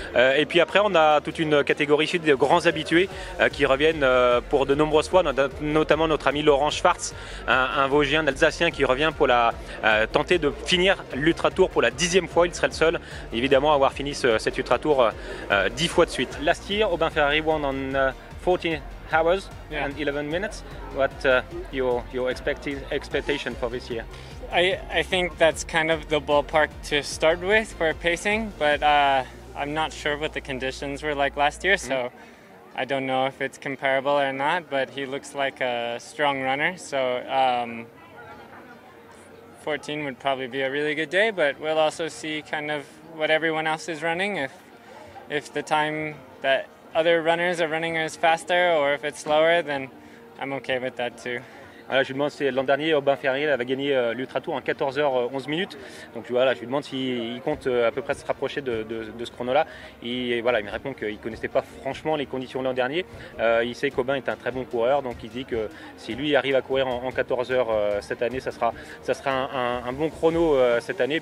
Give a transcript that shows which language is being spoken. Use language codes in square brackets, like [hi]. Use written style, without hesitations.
[fr] Et puis après, on a toute une catégorie de grands habitués qui reviennent pour de nombreuses fois, notamment notre ami Laurent Schwartz, un Vosgien, un Alsacien qui revient pour tenter de finir l'ultra tour pour la 10e fois. Il serait le seul, évidemment, à avoir fini cet ultra tour 10 fois de suite. [en] Last year, Aubin Ferrari won on 14 hours and 11 minutes. What your expectation for this year? I think that's kind of the ballpark to start with for pacing, but I'm not sure what the conditions were like last year, so I don't know if it's comparable or not, but he looks like a strong runner, so 14 would probably be a really good day, but we'll also see kind of what everyone else is running. If the time that other runners are running is faster, or if it's slower, then I'm okay with that too. [fr] Voilà, je lui demande si l'an dernier, Aubin Ferrari avait gagné l'Ultra Tour en 14 h 11 minutes. Donc voilà, je lui demande s'il compte à peu près se rapprocher de ce chrono-là. Et voilà, il me répond qu'il ne connaissait pas franchement les conditions l'an dernier. Il sait qu'Aubin est un très bon coureur, donc il dit que si lui arrive à courir en 14 h cette année, ça sera un bon chrono cette année.